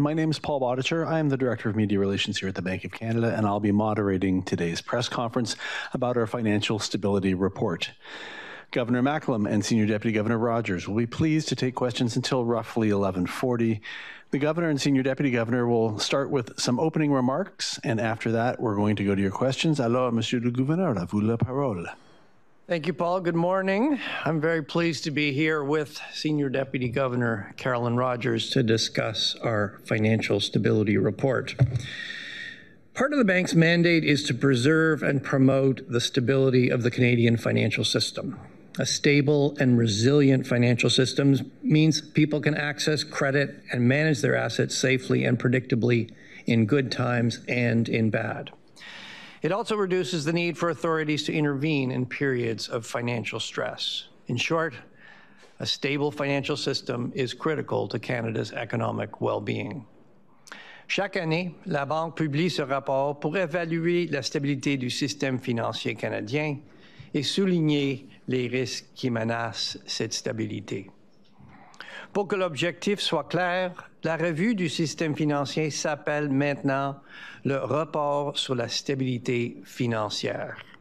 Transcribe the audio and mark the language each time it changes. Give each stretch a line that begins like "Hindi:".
English: My name is Paul Bodicher. I am the Director of Media Relations here at the Bank of Canada, and I'll be moderating today's press conference about our financial stability report. Governor Macklem and Senior Deputy Governor Rogers will be pleased to take questions until roughly 11:40. The Governor and Senior Deputy Governor will start with some opening remarks, and after that, we're going to go to your questions.
French: Alors, Monsieur le Gouverneur, à vous la parole.
English: Thank you, Paul. Good morning. I'm very pleased to be here with Senior Deputy Governor Carolyn Rogers to discuss our financial stability report. Part of the bank's mandate is to preserve and promote the stability of the Canadian financial system. A stable and resilient financial system means people can access credit and manage their assets safely and predictably in good times and in bad. It also reduces the need for authorities to intervene in periods of financial stress. In short, a stable financial system is critical to Canada's economic well-being.
French: Chaque année, la Banque publie ce rapport pour évaluer la stabilité du système financier canadien et souligner les risques qui menacent cette stabilité. Pour que l'objectif soit clair, la revue du système financier s'appelle maintenant le rapport sur la stabilité financière.